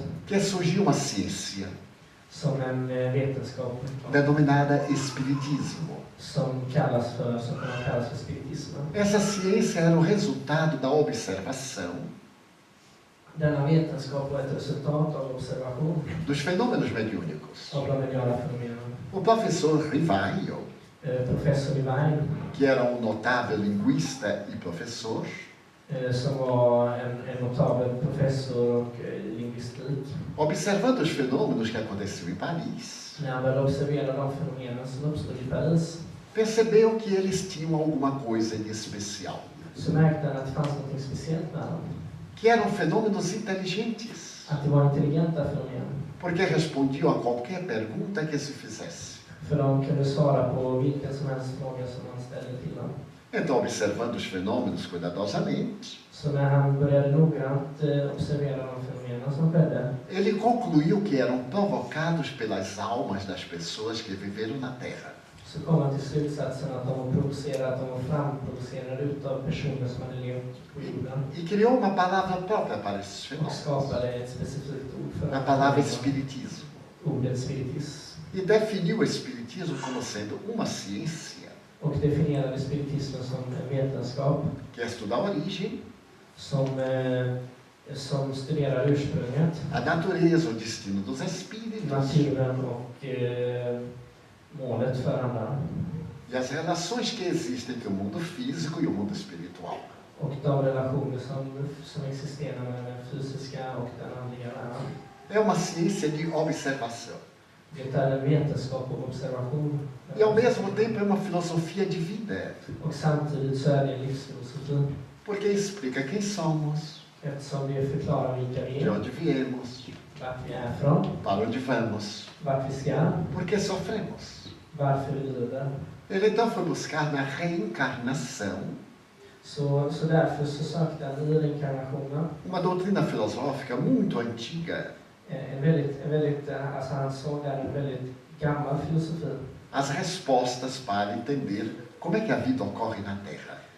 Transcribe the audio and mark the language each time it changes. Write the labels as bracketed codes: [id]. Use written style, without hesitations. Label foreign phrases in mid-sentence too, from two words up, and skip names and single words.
[pt] que surgiu uma ciência [sv] som en vetenskap [pt] denominada espiritismo. [sv] som kan kallas för spiritismen. [pt] Essa ciência era o resultado da observação [sv] Denna vetenskap var ett resultat av observation [pt] dos fenômenos mediúnicos. [sv] av de mediala fenomenen. [pt] O professor Rivaio, [sv] Professor Divine, [pt] que era um notável linguista e professor, [sv] som var en notabel professor och lingvistik. [pt] observando os fenômenos que aconteciam em Paris, [sv] När han började observera de fenomenen som uppstod i Paris [pt] percebeu que eles tinham alguma coisa de especial, [sv] så märkte han att det fanns något speciellt med dem. [pt] que eram fenômenos inteligentes, [sv] Att det var intelligenta fenomen. [pt] porque respondiam a qualquer pergunta que se fizesse. [sv] För de kunde svara på vilken som helst fråga som man ställde till dem. [pt] Então, observando os fenômenos cuidadosamente, [sv] Så när han började noggrant observera de fenomenen som skedde, [pt] ele concluiu que eram provocados pelas almas das pessoas que viveram na Terra. [sv] så kom han till slutsatsen att de var framproducerade utav personer som hade levt på jorden. [pt] E criou uma palavra própria para esses [sv] Och [pt] fenômenos, [sv] skapade ett specifikt ord för [pt] a palavra espiritismo. [sv] ordet spiritism. [pt] E definiu o espiritismo como sendo uma ciência [sv] Och definierade spiritismen som en vetenskap [pt] que estuda a origem, [sv] som studerar ursprunget, [pt] a natureza, o destino dos espíritos [sv] naturen och målet för andan. [pt] e as relações que existem entre o mundo físico e o mundo espiritual. [sv] Och de relationer som existerar mellan den fysiska och den andliga världen. [pt] É uma ciência de observação. [sv] Det är en vetenskap och observation. [pt] E ao mesmo tempo é uma filosofia de vida, [sv] Och samtidigt så är det en livsfilosofi. [pt] porque explica quem somos, [sv] Eftersom det förklarar vilka vi [pt] de [sv] är, [pt] onde viemos, [sv] vart vi är från, [pt] para onde vamos, [sv] vart vi ska, [pt] por que sofremos. [sv] varför vi lider. [pt] Ele então foi buscar na reencarnação [sv] Så därför så sökte han i reinkarnationen [pt] uma doutrina filosófica muito antiga, [sv] alltså han såg där en väldigt gammal filosofi. [pt] as respostas para entender como é que a vida ocorre na Terra.